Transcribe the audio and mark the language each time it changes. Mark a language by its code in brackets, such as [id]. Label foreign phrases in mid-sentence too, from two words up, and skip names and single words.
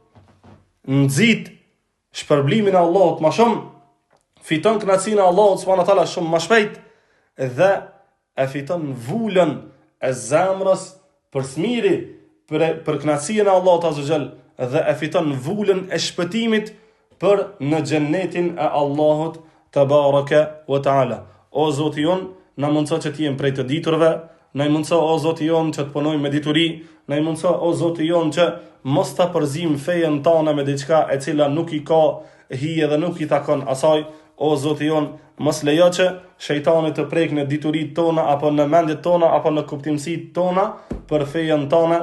[sq] nëzit shpërblimin e Allahut ma shumë, fiton knacin e Allahut [ar] سبحانه وتعالى [sq] shumë ma shpejt, dhe e fiton vullën e zemrës për smiri, për knacin e Allahut [ar] عز وجل, [sq] dhe e fiton vullën e shpëtimit për në xhennetin e Allahut [ar] تبارك وتعالى. [sq] O Zoti jon, na mundso që t'jem prej të diturve, na mundso o Zoti jon që të punojmë me dituri, na mundso o Zoti jon që mos ta përzim fejen tona me diçka e cila nuk i ka hije dhe nuk i takon asaj. O Zoti jon, mos lejo që shejtani të prek në diturit tona apo në mendjet tona apo në kuptimsitë tona për fejen tona.